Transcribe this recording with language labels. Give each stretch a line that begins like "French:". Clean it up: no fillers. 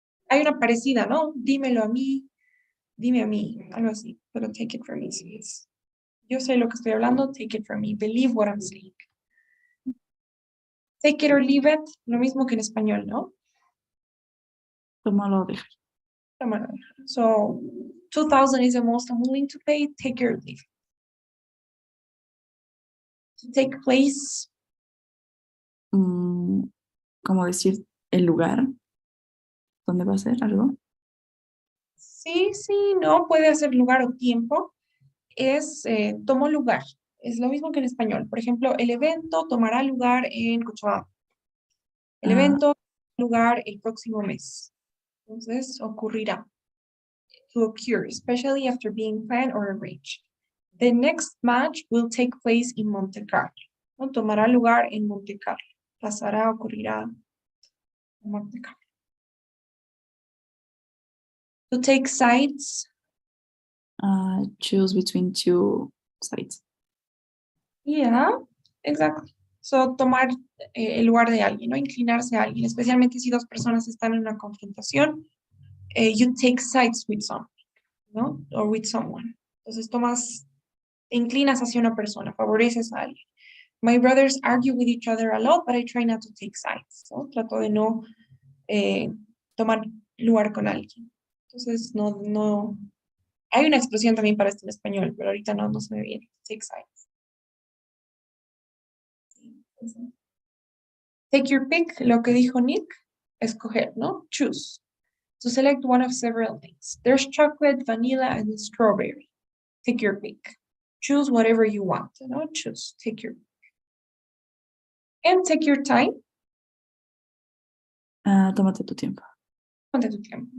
Spanish: Hay una parecida, ¿no? Dímelo a mí, dime a mí, algo así, pero
English: take it from me.
Spanish: Sí, yo sé lo que estoy hablando,
English: take it from me, believe what I'm saying. Take it or leave it,
Spanish: lo mismo que en español, ¿no? Tómalo o déjalo. Tómalo.
English: So, 2,000 is the most I'm willing to pay, take your leave. To take place,
Spanish: ¿Cómo decir el lugar? ¿Dónde va a ser algo? sí, no, puede ser lugar o tiempo, es tomó lugar. Es lo mismo que en español. Por ejemplo, el evento tomará lugar en Cochabamba. El Ah, evento tendrá lugar el próximo mes. Entonces, ocurrirá.
English: To occur, especially after being planned or arranged. The next match will take place in Monte Carlo.
Spanish: ¿No? Tomará lugar en Monte Carlo. Pasará, ocurrirá en Monte Carlo.
English: To take sides. choose between two sides. Yeah, exactly. So,
Spanish: tomar el lugar de alguien, ¿no? Inclinarse a alguien, especialmente si dos personas están en una confrontación.
English: You take sides with someone,
Spanish: ¿no?
English: Or with someone.
Spanish: Entonces, te inclinas hacia una persona, favoreces a alguien.
English: My brothers argue with each other a lot, but I try not to take sides,
Spanish: ¿no? Trato de no tomar lugar con alguien. Entonces, no. Hay una expresión también para esto en español, pero ahorita no se me viene.
English: Take sides. Take your pick,
Spanish: lo que dijo Nick, escoger, ¿no?
English: Choose. To select one of several things. There's chocolate, vanilla, and strawberry. Take your pick. Choose whatever you want,
Spanish: ¿no?
English: Choose, take your pick. And take your time.
Spanish: Tómate tu tiempo. Tómate tu tiempo.